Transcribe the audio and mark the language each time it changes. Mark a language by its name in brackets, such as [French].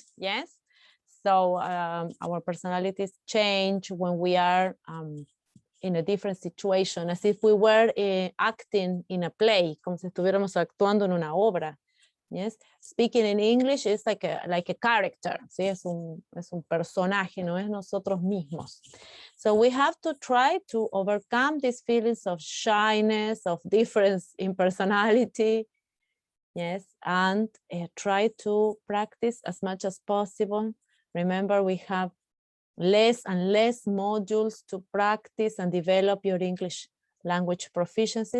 [English] Yes. So our personalities change when we are in a different situation, as if we were acting in a play, [Spanish] como si estuviéramos actuando en una obra. [English] Yes, speaking in English is like a character. [Spanish] ¿Sí? Es un personaje, no es nosotros mismos. [English] So we have to try to overcome these feelings of shyness, of difference in personality. Yes, and try to practice as much as possible. Remember, we have less and less modules to practice and develop your English language proficiency.